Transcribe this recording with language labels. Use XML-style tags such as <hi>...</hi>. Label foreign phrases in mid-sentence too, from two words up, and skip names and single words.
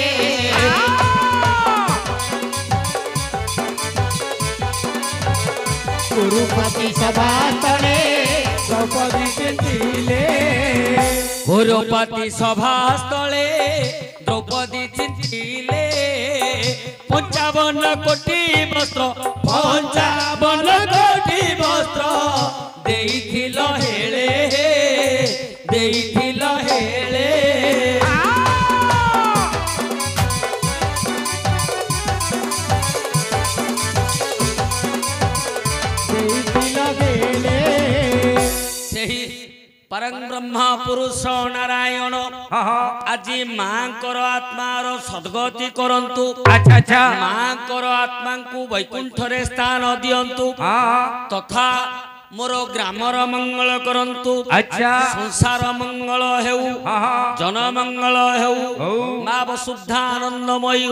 <or>ଗୁରୁପତି ସଭାସ୍ଥଳେ ଦ୍ରୌପଦୀ ଚିନ୍ତିଲେ ଗୁରୁପତି ସଭାସ୍ଥଳେ ଦ୍ରୌପଦୀ ଚିନ୍ତିଲେ 55 କୋଟି ବସ୍ତ୍ର 55 କୋଟି ବସ୍ତ୍ର ଦେଇଥିଲ ହେଲେ ଦେଇଥିଲ ହେଲେ ଦେଇଥିଲ ହେଲେ ସେହି ପରମ ବ୍ରହ୍ମ ପୁରୁଷ ନାରାୟଣ ଆଜ ମାଙ୍କର ଆତ୍ମାର ସଦ୍ଗତି କରନ୍ତୁ</or> <hi>अच्छा अच्छा</hi> <or>ମାଙ୍କର ଆତ୍ମା କୋ ବୈକୁଣ୍ଠ ରେ ସ୍ଥାନ ଦିଅନ୍ତୁ ତଥା ମୋର ଗ୍ରାମର ମଙ୍ଗଳ କରନ୍ତୁ</or> <hi>अच्छा</hi> <or>ସଂସାର ମଙ୍ଗଳ ହେଉ ଜନ ମଙ୍ଗଳ ହେଉ ମାଁ ବସୁଧାନନ୍ଦମୟୀ ହୁଅନ୍ତୁ</or>